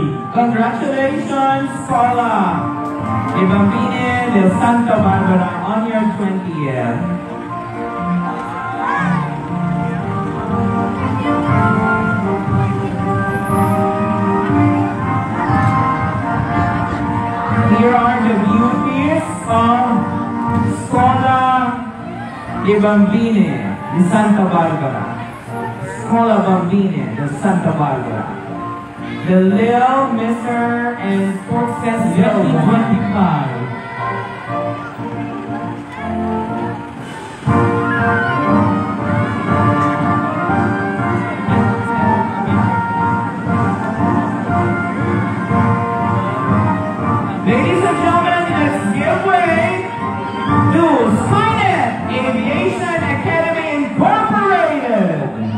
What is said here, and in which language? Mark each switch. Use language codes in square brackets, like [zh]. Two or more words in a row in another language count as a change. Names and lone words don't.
[en] Congratulations, Scola de Bambini de Santa Barbara on your 20th. Here are the beauties of Scola de Bambini de Santa Barbara. Scola Bambini de Santa Barbara. The Lil, Mr. and Success 2025. Ladies and gentlemen, let's give way to Skynet Aviation Academy Incorporated.